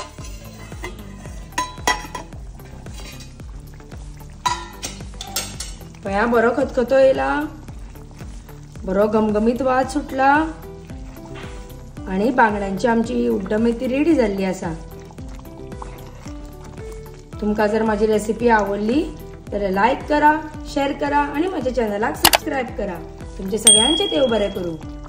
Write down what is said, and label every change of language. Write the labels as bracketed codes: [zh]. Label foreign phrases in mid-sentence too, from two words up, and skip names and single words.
[kok] पळया बरो खतखतो येयला, बरो घमघमीत वास सुटला आणि बांगड्यांची आमची उड्डमेथी रेडी जाल्ली आसा। [mr] तुमकां जर माझी रेसिपी आवडली तर लाईक करा, शेअर करा आणि माझ्या चॅनलाक सबस्क्राईब करा। [kok] तुमचे सगळ्यांचे देव बरे करू।